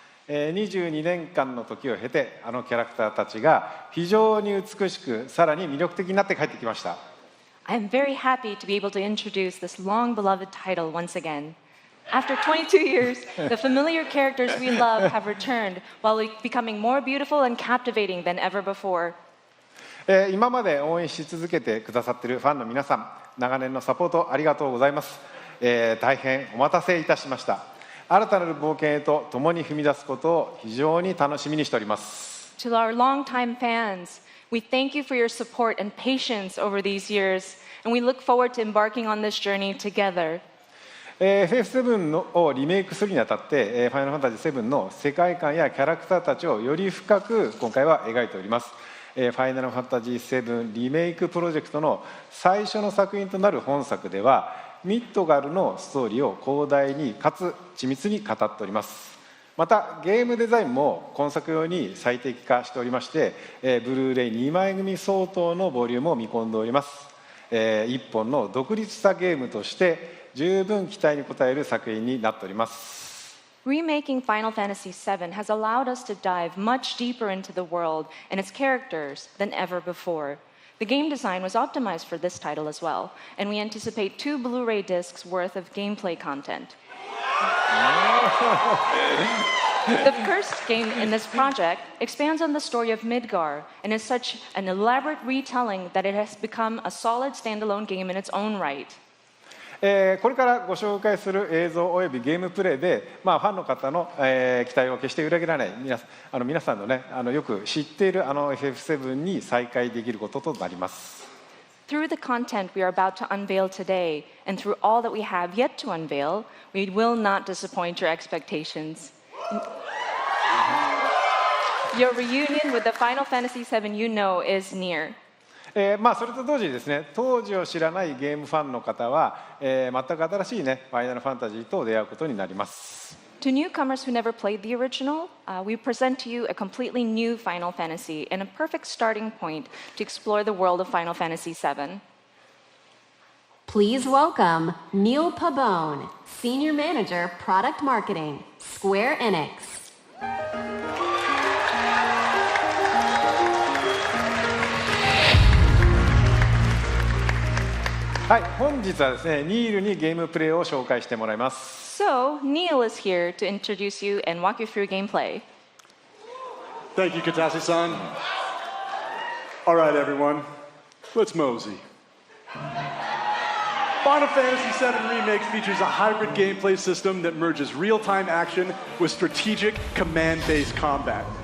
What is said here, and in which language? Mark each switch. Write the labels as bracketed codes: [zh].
[ja] 22年間の時を経て、あのキャラクターたちが非常に美しく、さらに魅力的になって帰ってきました。 [en] I am very happy to be able to introduce this long-beloved title once again. After 22 years, the familiar characters we love have returned while becoming more beautiful and captivating than ever before. [ja] 今まで応援し続けてくださっているファンの皆さん、長年のサポートありがとうございます。大変お待たせいたしました。新たなる冒険へと共に踏み出すことを非常に楽しみにしております。 [en] To our longtime fans, we thank you for your support and patience over these years, and we look forward to embarking on this journey together. [ja] FF7 をリメイクするにあたって、ファイナルファンタジー7の世界観やキャラクターたちをより深く今回は描いております。ファイナルファンタジー7リメイクプロジェクトの最初の作品となる本作では、ミッドガルのストーリーを広大にかつ緻密に語っております。またゲームデザインも今作用に最適化しておりまして、ブルーレイ2枚組相当のボリュームを見込んでおります。一本の独立したゲームとして十分期待に応える作品になっております。 [en] Remaking Final Fantasy VII has allowed us to dive much deeper into the world and its characters than ever before. The game design was optimized for this title as well, and we anticipate 2 Blu-ray discs worth of gameplay content. The first game in this project expands on the story of Midgar and is such an elaborate retelling that it has become a solid standalone game in its own right. [ja] これからご紹介する映像およびゲームプレイで、ファンの方の、期待を決して裏切らない皆さんのね、よく知っているFF7 に再会できることとなります。 [en] Through the content we are about to unveil today, and through all that we have yet to unveil, we will not disappoint your expectations. Your reunion with the Final Fantasy VII you know is near. [ja] それと同時にですね、当時を知らないゲームファンの方は、全く新しいね、ファイナルファンタジーと出会うことになります。 [en] To newcomers who never played the original, we present to you a completely new Final Fantasy and a perfect starting point to explore the world of Final Fantasy VII. Please welcome Neil Pabone, Senior Manager, Product Marketing, Square Enix. [ja] はい、本日はですね、ニールにゲームプレイを紹介してもらいます。 [en] So, Neil is here to introduce you and walk you through gameplay. Thank you, Katase-san. All right, everyone, let's mosey. Final Fantasy VII Remake features a hybrid gameplay system that merges real-time action with strategic command-based combat.